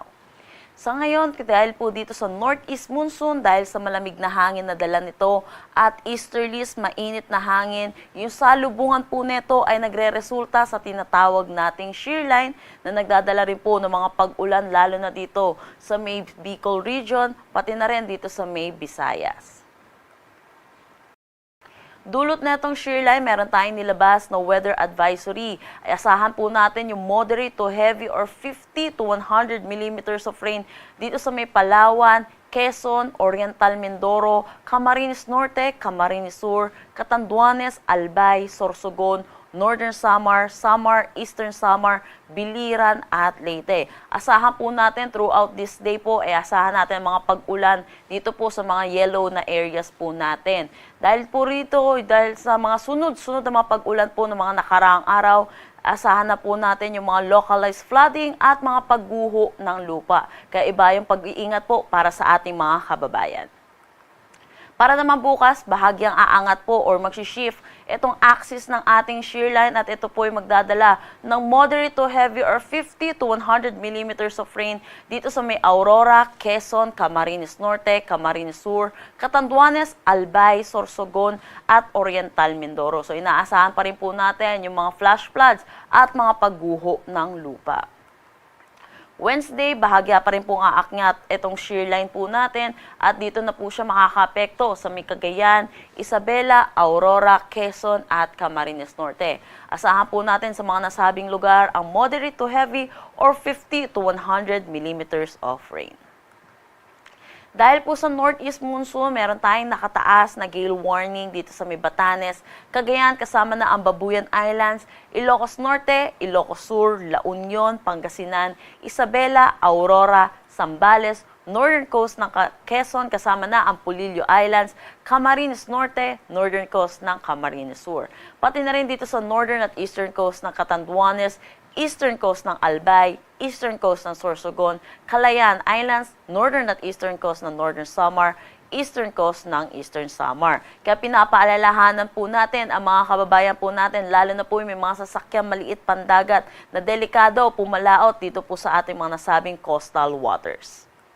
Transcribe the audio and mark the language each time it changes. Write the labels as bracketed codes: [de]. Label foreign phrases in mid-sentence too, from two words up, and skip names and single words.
[tl] Sa ngayon, dahil po dito sa [en] northeast monsoon, [tl] dahil sa malamig na hangin na dala nito at easterlies, mainit na hangin, yung salubungan po nito ay nagre-resulta sa tinatawag nating [en] shear line [tl] na nagdadala rin po ng mga pag-ulan lalo na dito sa may Bicol region, pati na rin dito sa may Visayas. Dulot na itong [en] shear line, [tl] meron tayong nilabas na [en] weather advisory. [tl] Ay asahan po natin yung [en] moderate to heavy or 50 to 100 millimeters of rain [tl] dito sa may Palawan, Quezon, Oriental Mindoro, Camarines Norte, Camarines Sur, Catanduanes, Albay, Sorsogon, Northern Samar, Samar, Eastern Samar, Biliran at Leyte. Asahan po natin [en] throughout this day [tl] po, asahan natin mga pag-ulan dito po sa mga yellow na areas po natin. Dahil po rito, dahil sa mga sunod-sunod na mga pag-ulan po ng mga nakaraang araw, asahan na po natin yung mga [en] localized flooding [tl] at mga pagguho ng lupa. Kaya iba yung pag-iingat po para sa ating mga kababayan. Para naman bukas, bahagyang aangat po or mag-shift itong axis ng ating [en] shear line [tl] at ito po ay magdadala ng [en] moderate to heavy or 50 to 100 millimeters of rain [tl] dito sa may Aurora, Quezon, Camarines Norte, Camarines Sur, Catanduanes, Albay, Sorsogon at Oriental Mindoro. So inaasahan pa rin po natin yung mga [en] flash floods [tl] at mga pagguho ng lupa. Wednesday, bahagya pa rin pong aakyat itong [en] shear line [tl] po natin at dito na po siya makakaapekto sa may Cagayan, Isabela, Aurora, Quezon at Camarines Norte. Asahan po natin sa mga nasabing lugar ang [en] moderate to heavy or 50 to 100 millimeters of rain. [tl] Dahil po sa [en] northeast monsoon, [tl] meron tayong nakataas na [en] gale warning [tl] dito sa may Batanes, Cagayan kasama na ang Babuyan Islands, Ilocos Norte, Ilocos Sur, La Union, Pangasinan, Isabela, Aurora, Zambales, [en] northern coast [tl] ng Quezon kasama na ang Polillo Islands, Camarines Norte, [en] northern coast [tl] ng Camarines Sur. Pati na rin dito sa northern at [en] eastern coast [tl] ng Catanduanes, [en] eastern coast [tl] ng Albay, [en] eastern coast [tl] ng Sorsogon, Calayan Islands, northern at [en] eastern coast [tl] ng Northern Samar, [en] eastern coast [tl] ng Eastern Samar. Kaya pinapaalalahanan po natin ang mga kababayan po natin, lalo na po yung may mga sasakyang maliit pandagat na delikado pumalaot dito po sa ating mga nasabing [en] coastal waters.